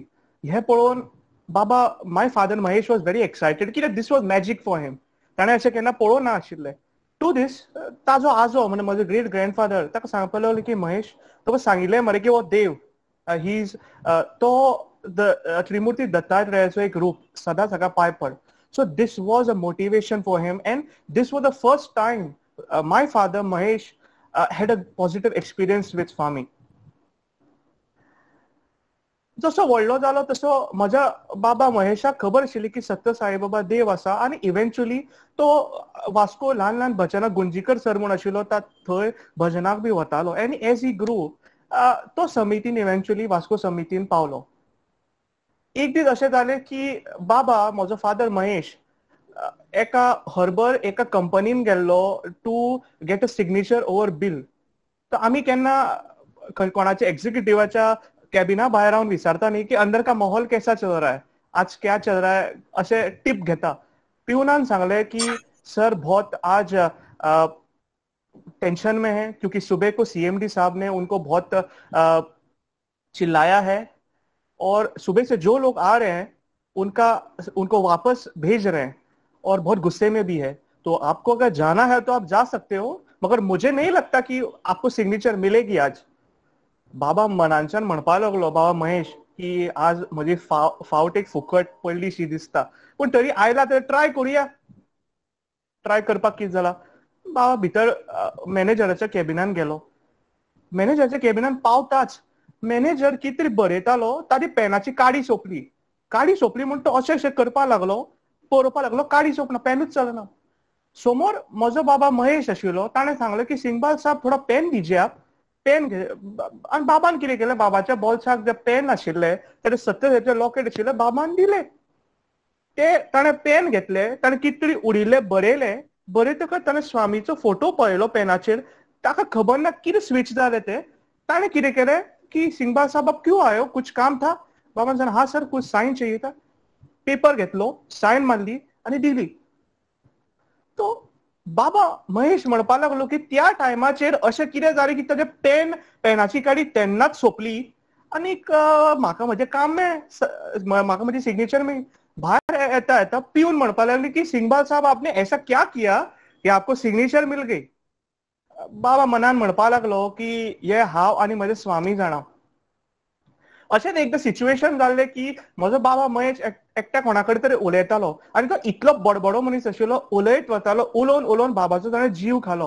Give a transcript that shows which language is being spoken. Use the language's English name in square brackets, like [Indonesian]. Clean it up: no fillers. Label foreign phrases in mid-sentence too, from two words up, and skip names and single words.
[Konkani] हे पळोवन बाबा, [English] my father Mahesh was very excited कित्याक this was magic for him. [Konkani] ताणें अशें केन्ना पळोवंक ना आशिल्लें. [English] to this [Konkani] ताजो आजो म्हणजे म्हजो [English] great grandfather [Konkani] ताका सांगपाक लागलो की महेश, तुका सांगिल्लें मरे की हो देव, [English] he is [Konkani] तो त्रिमुर्ती दत्तात्रेयाचो एक रूप, सदांच हाका पांय पड. [English] So this was a motivation for him, and this was the first time my father Mahesh had a positive experience with farming. [Konkani] जसो व्हडलो जालो तसो म्हज्या बाबा महेशाक खबर आशिल्ली की सत्य साईबाबा देव आसा, आनी इव्हेंच्युअली तो वास्को ल्हान ल्हान भजनां, गुंजीकर सर म्हूण आशिल्लो थंय भजनाक बी वतालो. [English] and as he grew [Konkani] तो समितीन इव्हेंच्युअली वास्को समितीन पावलो. एक दीस अशें जालें की बाबा, म्हजो फादर महेश, एका कंपनीन गेल्लो [English] to get a signature over bill. [Konkani] तर आमी केन्ना कोणाच्या एक्झिक्युटिव्हाच्या कॅबिना भायर रावन विचारता न्ही की [Hindi] अंदर का माहोल कैसा चल रहा है, आज क्या चल रहा है, [Konkani] अशें टीप घेता. पिवनान सांगलें की [Hindi] सर बहुत आज टेंशन में है क्योंकि सुबह को सीएमडी साहब ने उनको बहुत चिल्लाया है और सुबह से जो लोग आ रहे हैं उनको वापस भेज रहे हैं और बहुत गुस्से में भी है. तो आपको अगर जाना है तो आप जा सकते हो, मगर मुझे नहीं लगता कि आपको सिग्नेचर मिलेगी आज. [Konkani] बाबा मनांच्यान म्हणपाक लागलो, बाबा महेश, की आज म्हजी फावट एक फुकट पडलीशी दिसता, पूण तरी आयला तर ट्राय करुया. ट्राय करपाक कितें जालां. बाबा भितर मॅनेजराच्या कॅबिनान गेलो. मॅनेजराच्या कॅबिनान पावताच मॅनेजर कितें तरी बरयतालो, ताची पेनाची काडी सोंपली म्हूण तो अशें करपाक लागलो, पळोवपाक लागलो, काडी सोंपना, पेनूच चलना. समोर म्हजो बाबा महेश आशिल्लो, ताणें सांगलें की [Hindi] सिंगबाल साहब थोडा पेन दीजिए आप. [Konkani] पेन घे. आनी बाबान कितें केलें, बाबाच्या बॉल्साक जे पेन आशिल्ले ताचे सत्य लॉकेट आशिल्ले, बाबान दिले. ते ताणें पेन घेतले, ताणें कितें तरी उडिल्ले बरयलें. बरयतकच ताणें स्वामीचो फोटो पळयलो पेनाचेर. ताका खबर ना कितें स्विच जालें तें. ताणें कितें केलें की [Hindi] सिंगबाल साहब आप क्यों आए हो, कुछ काम था. [Konkani] बाबान सांगलें, [Hindi] हाँ सर, कुछ साइन चाहिए था. [Konkani] पेपर घेतलो, साइन मारली आनी दिली. तो बाबा महेश म्हणपाक लागलो की त्या टायमाचेर अशें कितें जालें की ताजे पेनाची काडी तेन्नाच सोंपली आनीक म्हाका म्हजें काम मेळ्ळें, म्हाका म्हजी सिग्नेचर मेळ्ळी. भायर येता येता पिवन म्हणपाक लागली की [Hindi] सिंगबाल साहब आपने ऐसा क्या किया कि आपको सिग्नेचर मिल गई. [Konkani] बाबा मनान म्हणपाक लागलो की हे हांव आनी म्हजे स्वामी जाणा. अशेंच एकदां सिच्युएशन जाल्लें की म्हजो बाबा महेश एकट्या कोणा कडेन तरी उलयतालो आनी तो इतलो बडबडो मनीस आशिल्लो, उलयत वतालो, उलोवन बाबाचो ताणें जीव खालो.